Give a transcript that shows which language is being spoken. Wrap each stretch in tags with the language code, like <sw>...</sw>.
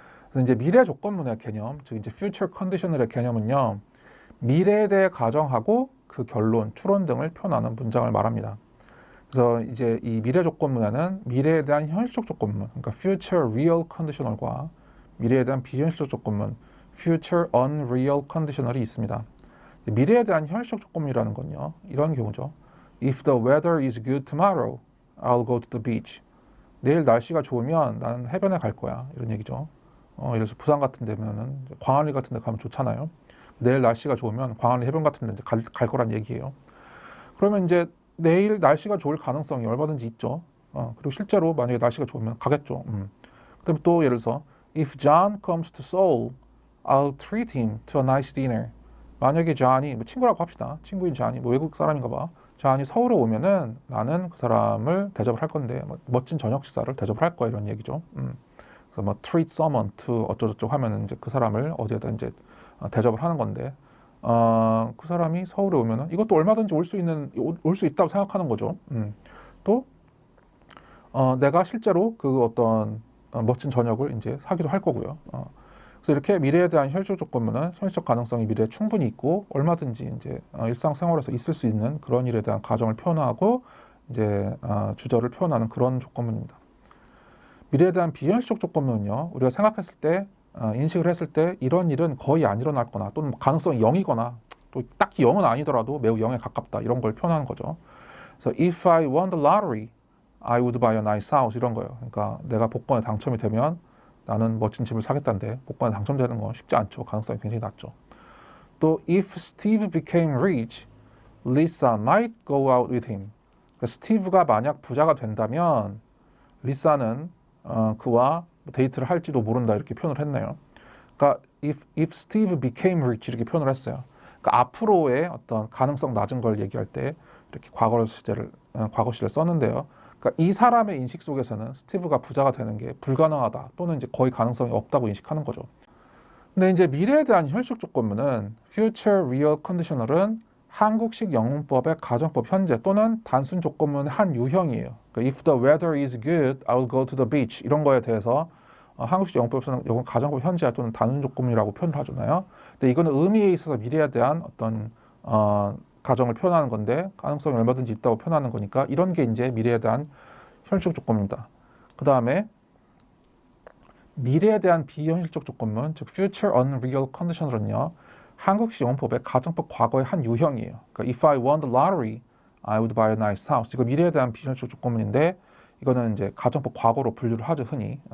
<ko>그래서 이제 미래 조건문의 개념, 즉 이제 future conditional의 개념은요, 미래에 대해 가정하고 그 결론, 추론 등을 표현하는 문장을 말합니다. 그래서 이제 이 미래 조건문에는 미래에 대한 현실적 조건문, 그러니까 future real conditional과 미래에 대한 비현실적 조건문, future unreal conditional이 있습니다. 미래에 대한 현실적 조건문이라는 건요, 이런 경우죠.</ko> <en>If the weather is good tomorrow, I'll go to the beach.</en> <ko>내일 날씨가 좋으면 나는 해변에 갈 거야. 이런 얘기죠. 예를 들어서 부산 같은 데면은 광안리 같은 데 가면 좋잖아요. 내일 날씨가 좋으면 광안리 해변 같은 데 갈 거란 얘기예요. 그러면 이제 내일 날씨가 좋을 가능성이 얼마든지 있죠. 그리고 실제로 만약에 날씨가 좋으면 가겠죠. 그다음에 또 예를 들어서</ko> <en>If John comes to Seoul, I'll treat him to a nice dinner.</en> <ko>만약에 존이, 뭐 친구라고 합시다. 친구인 존이, 뭐 외국 사람인가 봐. 존이 서울에 오면은 나는 그 사람을 대접을 할 건데, 뭐 멋진 저녁 식사를 대접을 할 거야, 이런 얘기죠. 그래서 뭐 treat someone to 어쩌고저쩌고 하면은 이제 그 사람을 어디에다 이제 대접을 하는 건데, 그 사람이 서울에 오면은 이것도 얼마든지 올 수 있다고 생각하는 거죠. 또 내가 실제로 그 어떤 멋진 저녁을 이제 사기도 할 거고요. 그래서 이렇게 미래에 대한 현실적 조건문은 현실적 가능성이 미래에 충분히 있고 얼마든지 이제 일상생활에서 있을 수 있는 그런 일에 대한 가정을 표현하고 이제 주저를 표현하는 그런 조건문입니다. 미래에 대한 비현실적 조건문은요, 우리가 생각했을 때 인식을 했을 때 이런 일은 거의 안 일어날 거나 또는 가능성이 0이거나 또 딱히 0은 아니더라도 매우 0에 가깝다 이런 걸 표현하는 거죠.</ko> <en>그래서 if I won the lottery, I would buy a nice house</en> <ko>이런 거예요. 그러니까 내가 복권에 당첨이 되면 나는 멋진 집을 사겠다는데 복권에 당첨되는 건 쉽지 않죠. 가능성이 굉장히 낮죠.</ko> <en>또 if Steve became rich, Lisa might go out with him.</en> <ko>그러니까 스티브가 만약 부자가 된다면 리사는 그와 데이트를 할지도 모른다 이렇게 표현을 했네요. 그러니까</ko> <en>if Steve became rich</en> <ko>이렇게 표현을 했어요. 그러니까 앞으로의 어떤 가능성 낮은 걸 얘기할 때 이렇게 과거 시제를 썼는데요. 그러니까 이 사람의 인식 속에서는 스티브가 부자가 되는 게 불가능하다 또는 이제 거의 가능성이 없다고 인식하는 거죠. 근데 이제 미래에 대한 현실적 조건문은 future real conditional은 한국식 영문법의 가정법 현재 또는 단순 조건문의 한 유형이에요. 그러니까</ko> <en>if the weather is good, I'll go to the beach</en> <ko>이런 거에 대해서 한국식 영문법에서는 이건 가정법 현재 또는 단순 조건문이라고 표현을 하잖아요. 근데 이거는 의미에 있어서 미래에 대한 어떤 가정을 표현하는 건데 가능성이 얼마든지 있다고 표현하는 거니까 이런 게 이제 미래에 대한 현실적 조건입니다. 그 다음에 미래에 대한 비현실적 조건문, 즉 future unreal conditional은요, 한국식 영문법의 가정법 과거의 한 유형이에요. 그러니까</ko> <en>if I won the lottery, I would buy a nice house.</en> <ko>이거 미래에 대한 비현실적 조건문인데 이거는 이제 가정법 과거로 분류를 하죠, 흔히.</ko>